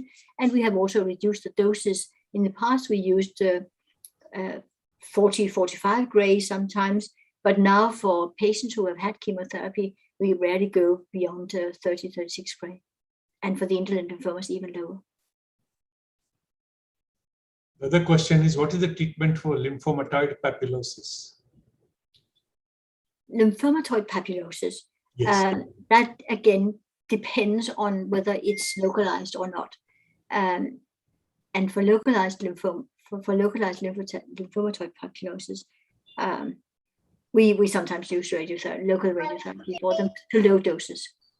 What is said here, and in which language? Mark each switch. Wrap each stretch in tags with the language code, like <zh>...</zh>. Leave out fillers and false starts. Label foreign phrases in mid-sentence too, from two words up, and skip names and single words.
<en>And we have also reduced the doses. In the past, we used 40, 45 gray sometimes. But now for patients who have had chemotherapy, we rarely go beyond 30, 36 gray. And for the indolent lymphomas, even lower. The other question is, what is the treatment for lymphomatoid papulosis? Lymphomatoid papulosis. Yes. That again depends on whether it's localized or not. And for localized lymphomatoid papulosis, we sometimes use local radiotherapy for them to low doses.</en>